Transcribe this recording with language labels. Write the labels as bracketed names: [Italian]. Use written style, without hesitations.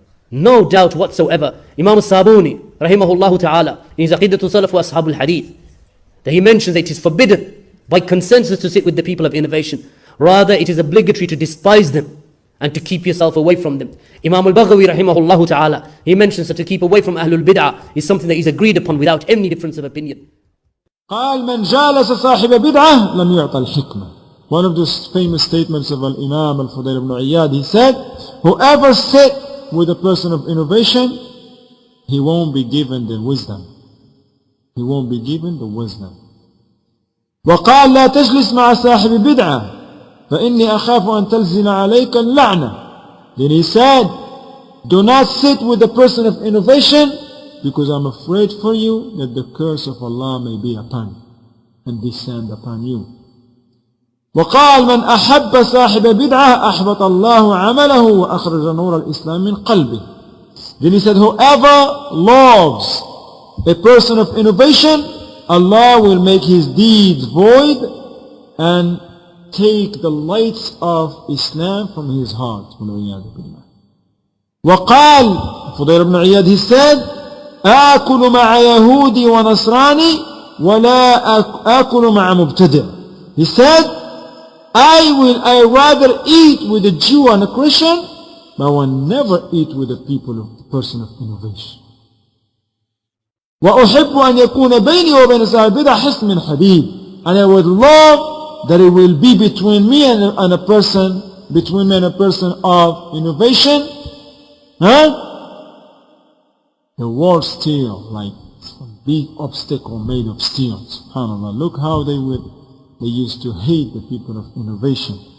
[English] No doubt whatsoever. Imam al-Sabuni, rahimahullah ta'ala, in his Aqidatul Salaf wa Ashab al-Hadith, that he mentions that it is forbidden by consensus to sit with the people of innovation. Rather, it is obligatory to despise them and to keep yourself away from them. Imam al-Baghawi, rahimahullah ta'ala, he mentions that to keep away from Ahlul Bid'ah is something that is agreed upon without any difference of opinion. [Arabic] قال من جالس صاحب بدعة لم يعطى الحكمة. [English] One of the famous statements of Al-Imam Al-Fudayl ibn Iyad, he said, whoever sit with a person of innovation, he won't be given the wisdom. He won't be given the wisdom. [Arabic] وقال لا تجلس مع صاحب بدعة فإني أخاف أن تلزن عليك اللعنة. [English] Then he said, do not sit with the person of innovation because I'm afraid for you that the curse of Allah may be upon you and descend upon you. [Arabic] وقال من أحب صاحب بدعة أحبط الله عمله وأخرج نور الإسلام من قلبه. [English] Then he said, whoever loves a person of innovation, Allah will make his deeds void and take the lights of Islam from his heart. [Arabic] وقال فضيل ibn Iyad, [English] he said, [Arabic] آكل مع يهودي ونصراني ولا آكل مع مبتدع. [English] He said, I rather eat with a Jew and a Christian, but I will never eat with the person of innovation. [Arabic] وأحب أن يكون بيني وبين صاحب البدع حسن من حديد. [English] And I would love that it will be between me and a person of innovation. The world steel, like a big obstacle made of steel. SubhanAllah. Look how they used to hate the people of innovation.